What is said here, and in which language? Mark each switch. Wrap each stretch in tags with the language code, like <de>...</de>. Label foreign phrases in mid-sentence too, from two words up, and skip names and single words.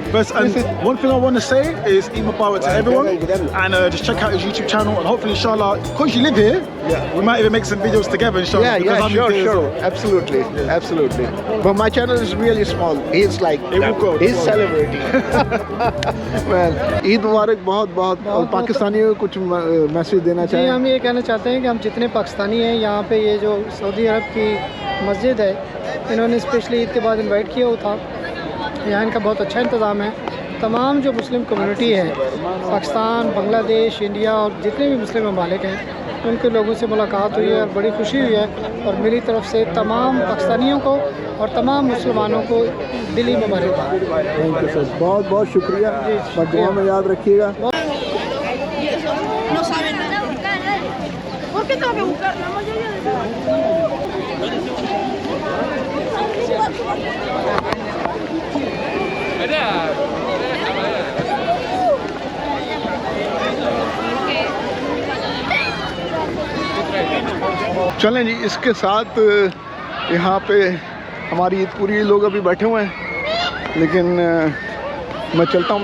<en>First, and one thing I want to say is</en> <ar>Eid Mubarak</ar> <en>to everyone, and just check out his YouTube channel, and hopefully, inshallah, because you live here, we might even make some videos together, inshallah. Yeah, sure. Absolutely. But my channel is really small. He's like, It will grow. he's celebrating. Well,</en> <ar>Eid Mubarak</ar> <ur>بہت اور پاکستانیوں کو کچھ میسج دینا جی چاہیں. ہم یہ کہنا چاہتے ہیں کہ ہم جتنے پاکستانی ہیں یہاں پہ یہ جو سعودی عرب کی مسجد ہے انہوں نے اسپیشلی عید کے بعد انوائٹ کیا ہوا تھا. یہاں ان کا بہت اچھا انتظام ہے. تمام جو مسلم کمیونٹی ہے پاکستان, بنگلہ دیش, انڈیا اور جتنے بھی مسلم ممالک ہیں ان کے لوگوں سے ملاقات ہوئی ہے اور بڑی خوشی ہوئی ہے. اور میری طرف سے تمام پاکستانیوں کو اور تمام مسلمانوں کو دلی مبارکباد.</ur> <en>thank you sir,</en> <ur>بہت شکریہ. اور دعا میں یاد رکھیے گا.</ur> <es>No saben nada. ¿Por qué tengo que buscar? La mayoría</es> <ur>چلیں جی, اس کے ساتھ یہاں پہ ہماری عید پوری لوگ ابھی بیٹھے ہوئے ہیں لیکن میں چلتا ہوں.</ur>